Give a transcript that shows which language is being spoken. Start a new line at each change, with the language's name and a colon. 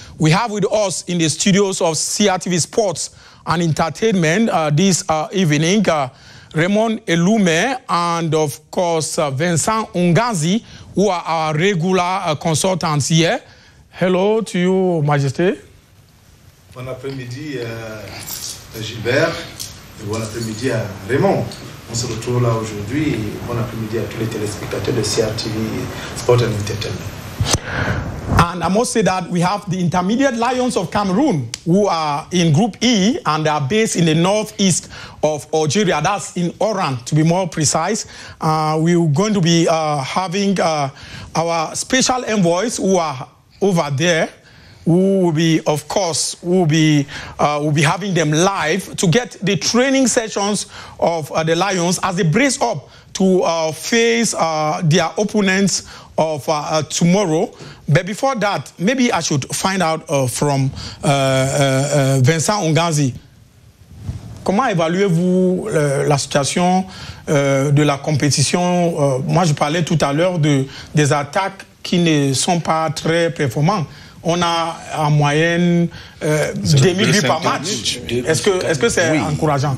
English: We have with us in the studios of CRTV Sports and Entertainment this evening, Raymond Eloume and, of course, Vincent Ongazi, who are our regular consultants here. Hello to you, Majesté.
French: Bon après-midi, Gilbert, et bon après-midi à Raymond. On se retrouve là aujourd'hui et bon après-midi à tous les téléspectateurs de CRTV Sport and Entertainment.
English: And I must say that we have the Intermediate Lions of Cameroon, who are in Group E, and they are based in the northeast of Algeria. That's in Oran, to be more precise. We're going to be having our special envoys who are over there, who will be, of course, we'll be having them live to get the training sessions of the Lions as they brace up to face their opponents of tomorrow. But before that, maybe I should find out from Vincent Ongazi.
French: Comment évaluez-vous la situation de la compétition? Moi, je parlais tout à l'heure des attaques qui ne sont pas très performantes. On a en moyenne 2000 buts par match. Est-ce que c'est encourageant?